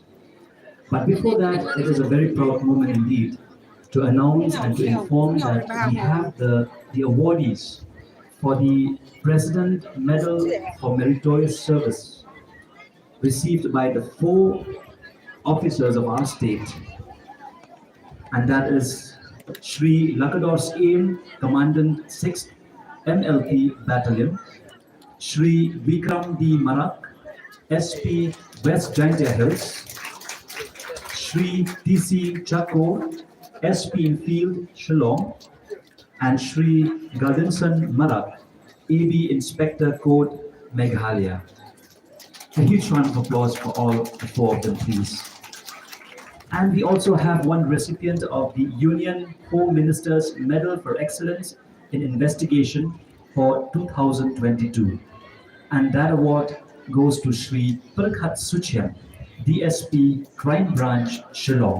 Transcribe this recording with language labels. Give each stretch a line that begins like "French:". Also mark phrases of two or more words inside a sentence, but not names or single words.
English: But before that, it is a very proud moment indeed to announce and to inform that we have the awardees for the President Medal for Meritorious Service received by the 4 officers of our state, and that is Shri Lakador's Aim, Commandant 6th MLP Battalion, Shri Vikram D. Marak, SP West Jaintia Hills, Shri T.C. Chako, SP in Field Shillong, and Shri Gardinson Marak, AB Inspector Code Meghalaya. A huge round of applause for all 4 of them, please. And we also have one recipient of the Union Home Minister's Medal for Excellence in Investigation for 2022. And that award goes to Shri Prakhat Suchian, DSP Crime Branch Shillong.